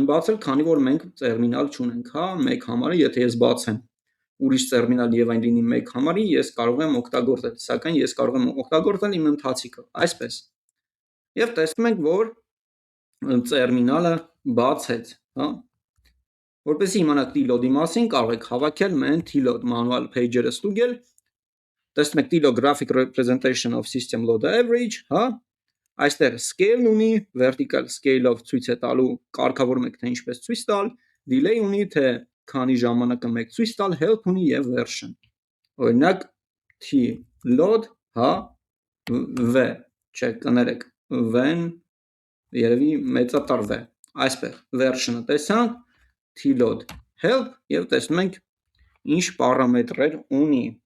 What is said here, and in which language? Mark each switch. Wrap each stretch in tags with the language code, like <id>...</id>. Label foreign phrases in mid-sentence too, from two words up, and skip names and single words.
<hy>բացել, քանի որ մենք տերմինալ չունենք, հա, 1 համարը, եթե ես բացեմ ուրիշ տերմինալ եւ այն լինի 1 համարի, ես կարող եմ օգտագործել, սակայն ես կարող եմ օգտագործել իմ ընթացիկը, այսպես։ Եվ տեսնում ենք, որ տերմինալը բացեց, հա։ Որպեսզի իմանաք T-load-ի մասին, կարող եք հավաքել man</hy> <en>T-load manual page-ը</en> <hy>ստուգել։ Տեսնում եք</hy> <en>T-load graphic representation of system load average,</en> <hy>հա։ Այստեղ scale ունի,</hy> <en>vertical scale-</en> <hy>ով ցույց է տալու, կարգավորում եք, թե ինչպես ցույց տալ, delay ունի, թե քանի ժամանակը մեկ ցույց տալ, help ունի եւ version։ Օրինակ T-load, հա, v, չէ, կներեք, v-ն երևի մեծատար v, այսպես, version-ը տեսանք, T-load help եւ տեսնում ենք ինչ պարամետրեր ունի։</hy>